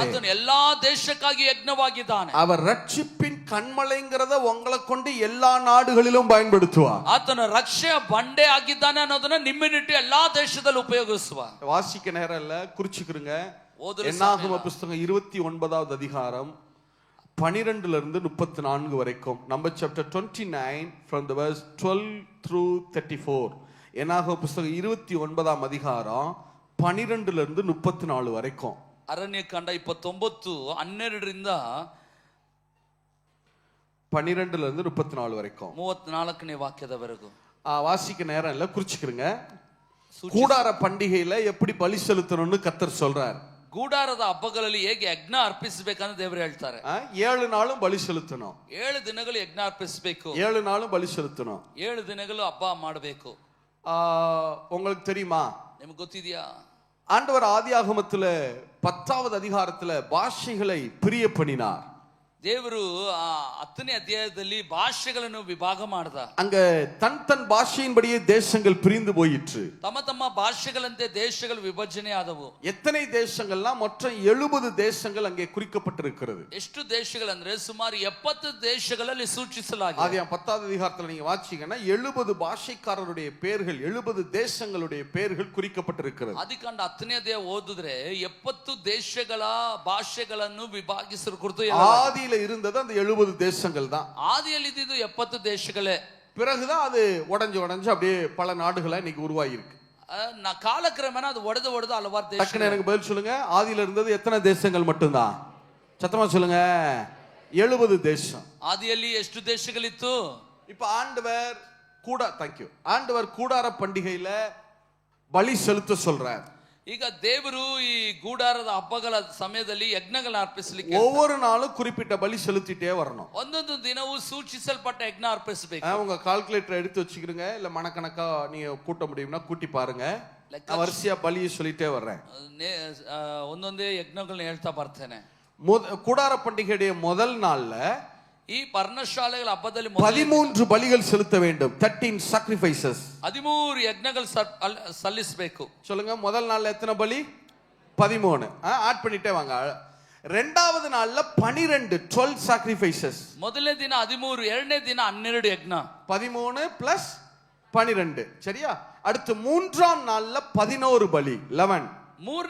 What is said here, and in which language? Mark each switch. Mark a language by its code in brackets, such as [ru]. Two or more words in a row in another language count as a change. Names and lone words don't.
[kn] ಆತನು ಎಲ್ಲಾ ದೇಶಕ್ಕಾಗಿ ಯಜ್ಞವಾಗಿದ್ದಾನೆ. [ta] அவர் ரட்சிப்பின் கண்மலைங்கிறத உங்களை கொண்டு எல்லா நாடுகளிலும் பயன்படுத்துவார். [kn] ಆತನು ರಕ್ಷೆಯ ಬಂಡೆ ಆಗಿದ್ದಾನೆ ಅನ್ನೋದನ್ನ ನಿಮ್ಮನ್ನಿಟ್ಟು ಎಲ್ಲಾ ದೇಶದಲ್ಲಿ ಉಪಯೋಗಿಸುವ. [ta] வாசிக்க நேரம் இல்ல, குறிச்சுக்கிறங்க. ஓதுற என்னாகம புஸ்தகம் 29வது அதிகாரம் 12 இருந்து 34 வரைக்கும். [en] Number chapter 29 from the verse 12 through 34. [ta] என்னாகம புஸ்தகம் 29ஆம் அதிகாரம் 12 இருந்து 34 வரைக்கும். [kn] ಅರಣ್ಯಕಾಂಡ 29 12ರಿಂದ [ta] 12 இருந்து 34 வரைக்கும் [kn] 34ನೇ ವಾಕ್ಯದವರೆಗೂ. [ta] வாசிக்க நேரம் இல்ல, குறிச்சுக்கிறங்க. கூடார பண்டிகையில எப்படி பலி செலுத்தணும்னு கர்த்தர் சொல்றார். [kn] ಗೂಡಾರದ ಹಬ್ಬಗಳಲ್ಲಿ ಹೇಗೆ ಯಜ್ಞ ಅರ್ಪಿಸಬೇಕಂತ ದೇವರು ಹೇಳ್ತಾರೆ. [ta] 7 நாளும் பலி செலுத்தணும். [kn] 7 ದಿನಗಳು ಯಜ್ಞ ಅರ್ಪಿಸಬೇಕು. [ta] 7 நாளும் பலி செலுத்தணும். [kn] 7 ದಿನಗಳು ಹಬ್ಬ ಮಾಡಬೇಕು. [ta] உங்களுக்கு தெரியுமா? [kn] ನಿಮಗೆ ಗೊತ್ತಿದೆಯಾ? [ta] ஆண்டவர் ஆதியாகமத்துல 10வது அதிகாரத்துல பாஷைகளை பிரிய பண்ணினார். [kn] ದೇವರು 10ನೇ ಅಧ್ಯಾಯದಲ್ಲಿ ಭಾಷೆಗಳನ್ನು ವಿಭಾಗ ಮಾಡಿದ. [ta] அங்க தன் பாஷையின்படியே தேசங்கள் பிரிந்து போயிற்று. [kn] ತಮ್ಮ ತಮ್ಮ ಭಾಷೆಗಳಂತೆ ದೇಶಗಳು ವಿಭಜನೆ ಆದವು. [ta] எத்தனை தேசங்கள்னா மொத்தம் 70 தேசங்கள் அங்கே குறிக்கப்பட்டிருக்கிறது. [kn] ಎಷ್ಟು ದೇಶಗಳಂದ್ರೆ ಸುಮಾರು 70 ದೇಶಗಳಲ್ಲಿ ಸೂಚಿಸಲಾಗಿದೆ. [ta] ஆதியாகமம் 10வது அதிகாரத்துல நீங்க வாசிச்சீங்கன்னா 70 பாஷைக்காரருடைய பெயர்கள், 70 தேசங்களுடைய பெயர்கள் குறிக்கப்பட்டிருக்கிறது. [kn] ಆದಿಕಾಂಡ 10ನೇ ಅಧ್ಯಾಯ ಓದಿದ್ರೆ 70 ದೇಶಗಳ ಭಾಷೆಗಳನ್ನು ವಿಭಾಗಿಸಿದ ಕುರಿತು [ta] ஆதியில இருந்தது அந்த 70 தேசங்கள் தான். ஆதியில் இது 70 தேசங்களே. பிறகுதான் அது உடைஞ்சு அப்படியே பல நாடுகளா இன்னைக்கு உருவாகி இருக்கு. காலக்கிரமேண அது ஒடது [kn] ಹಲವಾರು ದೇಶ. [ta] டக்குனு எனக்கு பதில் சொல்லுங்க. ஆதியில இருந்தது எத்தனை தேசங்கள் மட்டும்தான்? சத்தமா சொல்லுங்க. 70 தேசம். [kn] ஆதிಯಲ್ಲಿ ಎಷ್ಟು ದೇಶಗಳಿತ್ತು? [ta] இப்ப ஆண்டவர் கூடார பண்டிகையில பலி செலுத்த சொல்றார். [kn] ಈಗ ದೇವರು ಈ ಗೂಡಾರದ ಹಬ್ಬಗಳ ಸಮಯದಲ್ಲಿ ಯಜ್ಞಗಳನ್ನು ಅರ್ಪಿಸಲಿಕ್ಕೆ [ta] ஒவ்வொரு நாளும் குறிப்பிட்ட பலி செலுத்திட்டே வரணும். [kn] ಒಂದೊಂದು ದಿನವೂ ಸೂಚಿಸಲ್ಪಟ್ಟ ಯಜ್ಞ ಅರ್ಪಿಸಬೇಕು. [ta] உங்க கால்குலேட்டர் எடுத்து வச்சுக்கிறீங்க, இல்ல மனக்கணக்கா நீங்க கூட்ட முடியும்னா கூட்டி பாருங்க. நான் வரிசையா பலியை சொல்லிட்டே வர்றேன். [kn] ಒಂದೊಂದೇ ಯಜ್ಞಗಳನ್ನ ಹೇಳ್ತಾ ಬರ್ತೇನೆ. [ta] கூடார பண்டிகையுடைய முதல் நாள்ல [kn] ಈ ಪರ್ಣಶಾಲೆಗಳ ಹಬ್ಬದಲ್ಲಿ [ta] 13 பலிகள் செலுத்த வேண்டும். 13 sacrifices. [kn] 13 ಯಜ್ಞಗಳು ಸಲ್ಲಿಸಬೇಕು. [ta] சொல்லுங்க. முதல் நாள்ல எத்தனை பலி? 13. ஆட் பண்ணிட்டே வாங்க. இரண்டாவது நாள்ல 12 sacrifices. [kn] ಮೊದಲನೇ ದಿನ 13, ಎರಡನೇ ದಿನ 12 ಯಜ್ಞ. [en] 13 plus 12. [ta] சரியா? அடுத்து மூன்றாம் நாள்ல 11 பலி, 11.